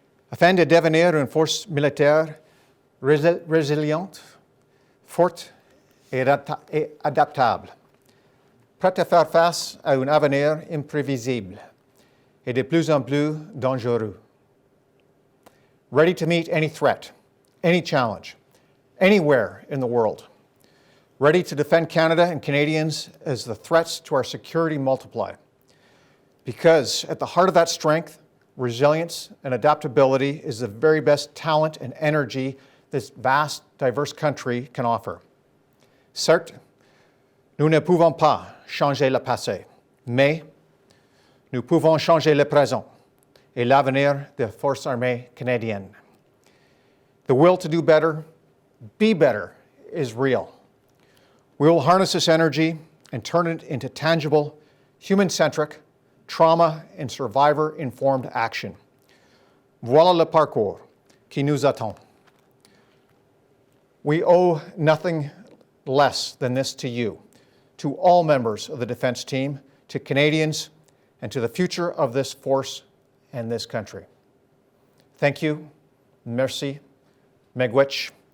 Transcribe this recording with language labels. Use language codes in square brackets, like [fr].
[fr] afin de devenir une force militaire résiliente, forte et adaptable, prête à faire face à un avenir imprévisible et de plus en plus dangereux. [en] Ready to meet any threat, any challenge, anywhere in the world. Ready to defend Canada and Canadians as the threats to our security multiply. Because at the heart of that strength, resilience, and adaptability is the very best talent and energy this vast, diverse country can offer. [fr] Certes, nous ne pouvons pas changer le passé, mais nous pouvons changer le présent et l'avenir des forces armées canadiennes. [en] The will to do better, be better, is real. We will harness this energy and turn it into tangible, human-centric, trauma and survivor-informed action. [fr] Voilà le parcours qui nous attend. [en] We owe nothing less than this to you, to all members of the defense team, to Canadians, and to the future of this force and this country. Thank you. Merci. Megwich.